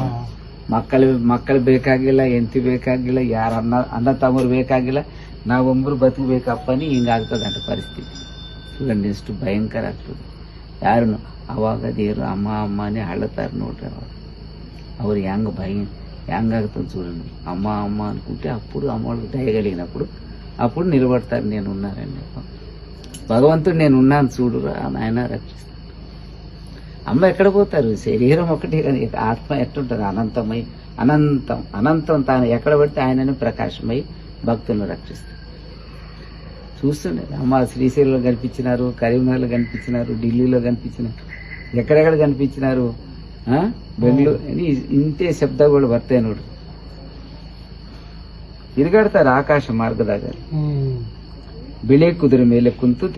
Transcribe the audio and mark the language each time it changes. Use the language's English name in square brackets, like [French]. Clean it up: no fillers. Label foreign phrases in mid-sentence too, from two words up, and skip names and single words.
[Kannada] ಮಕ್ಕಳು ಬೇಕಾಗಿಲ್ಲ, ಹೆಂಡತಿ ಬೇಕಾಗಿಲ್ಲ, ಯಾರ ಅಣ್ಣ ತಮ್ಮರು ಬೇಕಾಗಿಲ್ಲ, ನಾವೊಬ್ರು ಬದುಕಬೇಕಪ್ಪನಿ ಹಿಂಗಾಗ್ತದಂಟ ಪರಿಸ್ಥಿತಿ. ಎಷ್ಟು ಭಯಂಕರ ಆಗ್ತದೆ. ಯಾರನ್ನು ಅವಾಗ ದೇವ್ರು ಅಮ್ಮನೇ ಹಳ್ಳತಾರ ನೋಡ್ರಿ. ಅವ್ರು ಹೆಂಗಾಗ್ತದೆ చూడండి. [Telugu] అమ్మ అనుకుంటే అప్పుడు అమ్మవాళ్ళకి దయగలిగినప్పుడు అప్పుడు నిలబడతారు. నేను ఉన్నానండి, భగవంతుడు నేను ఉన్నాను చూడు ఆయన రక్షిస్తాను. అమ్మ ఎక్కడ పోతారు? శరీరం ఒకటే కానీ ఆత్మ ఎట్టుంటది? అనంతం తాను ఎక్కడ పడితే ఆయనని ప్రకాశమై భక్తులను రక్షిస్తారు. చూస్తుండే అమ్మ శ్రీశైలంలో కనిపించినారు, కరీంనగర్లో కనిపించినారు, ఢిల్లీలో కనిపించినారు, ఎక్కడెక్కడ కనిపించినారు, [Kannada] ಬೆಂಗಳೂರು ಇಂತೆ ಶಬ್ದಗಳು ಬರ್ತೇವೆ ನೋಡ್ರಿ. ತಿರುಗಾಡ್ತಾರೆ ಆಕಾಶ ಮಾರ್ಗದಾಗ, ಬಿಳಿ ಕುದುರೆ ಮೇಲೆ ಕುಂತು